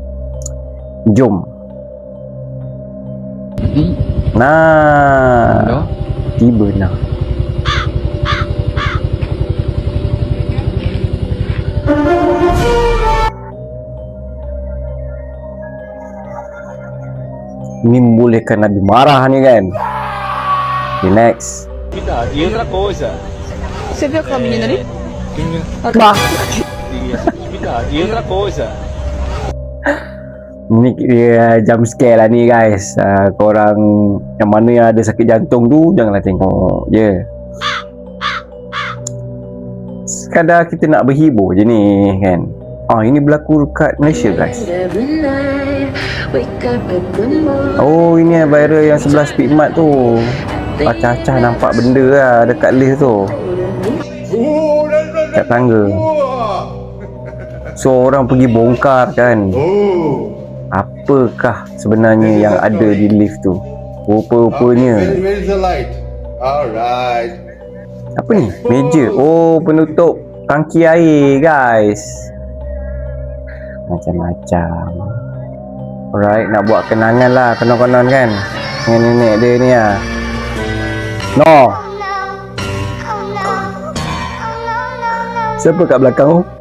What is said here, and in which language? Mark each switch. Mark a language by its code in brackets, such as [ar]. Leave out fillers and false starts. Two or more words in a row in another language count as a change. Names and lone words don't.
[ms] Jom. Nah, tiba nah. Ini membolehkan Abi marah ni kan. [en] Okay, next. [pt] cuidado. E outra coisa, Você viu aquela menina ali? Bah. cuidado. E outra coisa, [ms] Ni dia [en] jump scare [ms] lah ni guys. Korang yang mana yang ada sakit jantung tu janganlah tengok je. Sekadar kita nak berhibur je ni kan. Ini berlaku dekat Malaysia guys. Oh, ini viral yang sebelah speed mat tu. Acah-acah nampak benda lah dekat lift tu, kat tangga. So orang pergi bongkar kan, apakah sebenarnya yang ada di lift tu. Rupa-rupanya [en] Where is the light? Alright. [ms] apa ni? Meja. Oh, penutup tangki air guys. Macam-macam. Alright, nak buat kenangan lah konon-konon kan dengan nenek dia ni lah. No, siapa kat belakang tu?